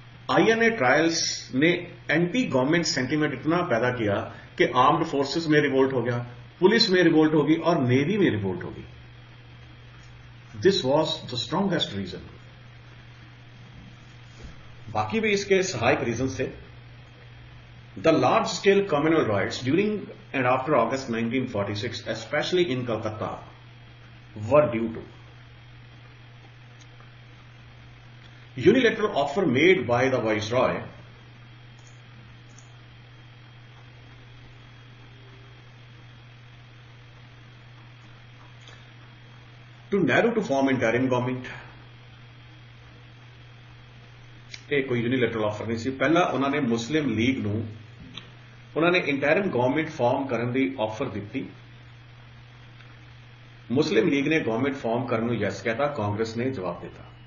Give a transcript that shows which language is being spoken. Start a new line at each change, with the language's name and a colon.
Hindi: INA trials ने anti government sentiment इतना पैदा किया कि आर्म्ड फोर्सेस में रिवोल्ट हो गया, पुलिस में रिवोल्ट होगी और नेवी में रिवोल्ट होगी।
English: This was the strongest reason.
Hindi: बाकी भी इसके सहायक रीजन थे।
English: the large scale communal riots during and after August 1946, especially in Calcutta, were due to unilateral offer made by the Viceroy to Nehru to form interim government,
Punjabi: ਇਹ ਕੋਈ ਯੂਨੀਲੈਟਰਲ offer ਨਹੀਂ ਸੀ। ਪਹਿਲਾਂ ਉਹਨਾਂ ਨੇ ਮੁਸਲਿਮ ਲੀਗ ਨੂੰ ਉਹਨਾਂ ਨੇ ਇੰਟਰਿਮ ਗਵਰਨਮੈਂਟ ਫਾਰਮ ਕਰਨ ਦੀ ਆਫਰ ਦਿੱਤੀ। ਮੁਸਲਿਮ ਲੀਗ ਨੇ ਗਵਰਨਮੈਂਟ ਫਾਰਮ ਕਰਨ ਨੂੰ ਯੈਸ ਕਹਿਤਾ, ਕਾਂਗਰਸ ਨੇ ਜਵਾਬ ਦਿੱਤਾ।